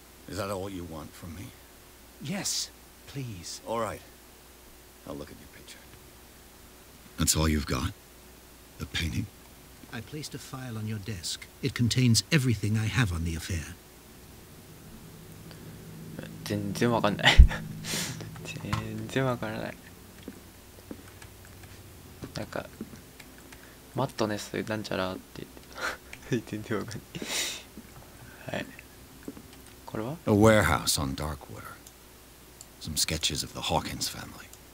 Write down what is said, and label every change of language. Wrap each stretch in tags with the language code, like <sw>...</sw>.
<en>Is that all you want from me? Yes, please. All right. I'll look at your picture. That's all you've got? The painting? I placed a file on your desk. It contains everything I have on the affair.</en> <ja>全然わかんない全然わからない。なんかマットネスなんちゃらって言って全然わかんない。はい。これは</ja> <en>A warehouse on Darkwater. Some sketches of the Hawkins family.</en>